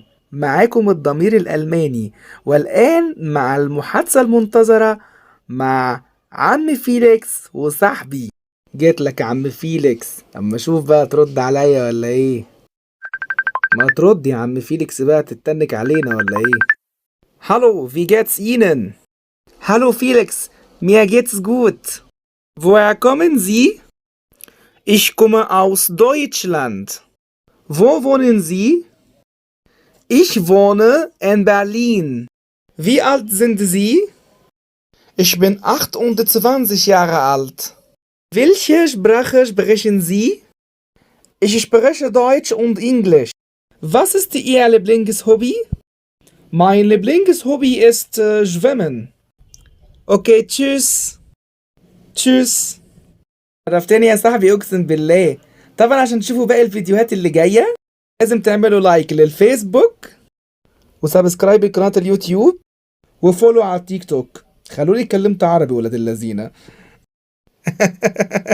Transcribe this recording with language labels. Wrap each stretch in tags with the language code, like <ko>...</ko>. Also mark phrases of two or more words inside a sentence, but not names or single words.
<ar>معاكم الضمير الألماني، والآن مع المحادثة المنتظرة مع عم فيليكس وصاحبي. جيت لك يا عم فيليكس، اما اشوف بقى ترد عليا ولا ايه؟ ما ترد يا عم فيليكس بقى، تتنك علينا ولا ايه؟</ar> <de>Hallo, wie geht's Ihnen? Hallo Felix, mir geht's gut. Woher kommen Sie? Ich komme aus Deutschland. Wo wohnen Sie? Ich wohne in Berlin. Wie alt sind Sie? Ich bin 28 Jahre alt. Welche Sprache sprechen Sie? Ich spreche Deutsch und Englisch. Was ist Ihr Lieblingshobby? Mein Lieblingshobby ist Schwimmen. Okay, tschüss. Tschüss.</de> <ar>عرفتني يا صاحبي اقسم بالله. طبعا عشان تشوفوا باقي الفيديوهات اللي جاية لازم تعملوا لايك للفيسبوك وسبسكرايب لقناة اليوتيوب وفولو على التيك توك. خلوني اتكلمت عربي ولاد اللذينة.</ar>